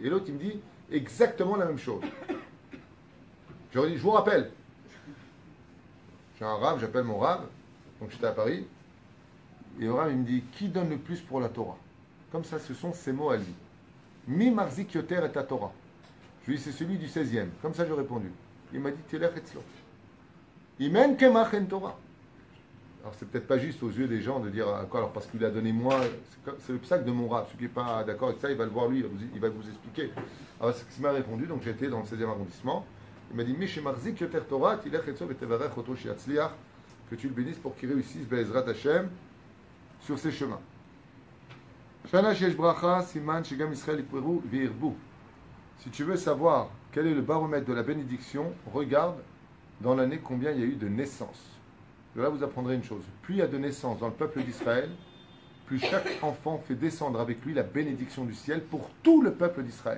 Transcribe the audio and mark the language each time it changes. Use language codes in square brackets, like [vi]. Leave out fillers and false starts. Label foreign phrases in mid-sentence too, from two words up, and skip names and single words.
[fr] Et l'autre, il me dit exactement la même chose. J'aurais dit, je vous rappelle. J'ai un Rav, j'appelle mon Rav, donc j'étais à Paris. Et le Rav, il me dit, qui donne le plus pour la Torah? Comme ça, ce sont ses mots à lui. [he] מי מחזיק יותר את התורה. [fr] Je lui dis, c'est celui du 16e. Comme ça, j'ai répondu. Il m'a dit, [he] תלך אצלו אם אין קמח אין תורה. [fr] Alors, c'est peut-être pas juste aux yeux des gens de dire, quoi, alors parce qu'il a donné moi, c'est le psaque de mon Rav. Celui qui n'est pas d'accord avec ça, il va le voir lui, il va vous expliquer. Alors, c'est ce qu'il m'a répondu. Donc, j'étais dans le 16e arrondissement. Il m'a dit, [he] מי מחזיק יותר תורה תלך אצלו ותברך אותו שיצליח. [fr] Que tu le bénisses pour qu'il réussisse, [he] בעזרת השם, [fr] sur ses chemins. Si tu veux savoir quel est le baromètre de la bénédiction, regarde dans l'année combien il y a eu de naissances. De là, vous apprendrez une chose. Plus il y a de naissances dans le peuple d'Israël, plus chaque enfant fait descendre avec lui la bénédiction du ciel pour tout le peuple d'Israël.